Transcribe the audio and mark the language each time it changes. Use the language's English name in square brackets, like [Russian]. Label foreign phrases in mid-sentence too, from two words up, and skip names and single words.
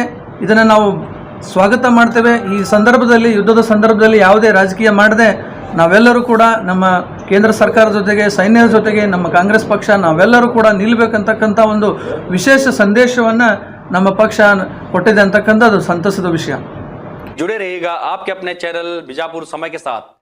[Kannada] ಇದನ್ನು ನಾವು ಸ್ವಾಗತ ಮಾಡ್ತೇವೆ. ಈ ಸಂದರ್ಭದಲ್ಲಿ, ಯುದ್ಧದ ಸಂದರ್ಭದಲ್ಲಿ ಯಾವುದೇ ರಾಜಕೀಯ ಮಾಡದೆ ನಾವೆಲ್ಲರೂ ಕೂಡ ನಮ್ಮ ಕೇಂದ್ರ ಸರ್ಕಾರದ ಜೊತೆಗೆ, ಸೈನ್ಯದ ಜೊತೆಗೆ ನಮ್ಮ ಕಾಂಗ್ರೆಸ್ ಪಕ್ಷ ನಾವೆಲ್ಲರೂ ಕೂಡ ನಿಲ್ಲಬೇಕಂತಕ್ಕಂಥ ಒಂದು ವಿಶೇಷ ಸಂದೇಶವನ್ನು ನಮ್ಮ ಪಕ್ಷ ಕೊಟ್ಟಿದೆ ಅಂತಕ್ಕಂಥದ್ದು ಸಂತಸದ ವಿಷಯ. [Hindi] जुड़े रहिएगा आपके अपने चैनल बीजापुर समय के साथ।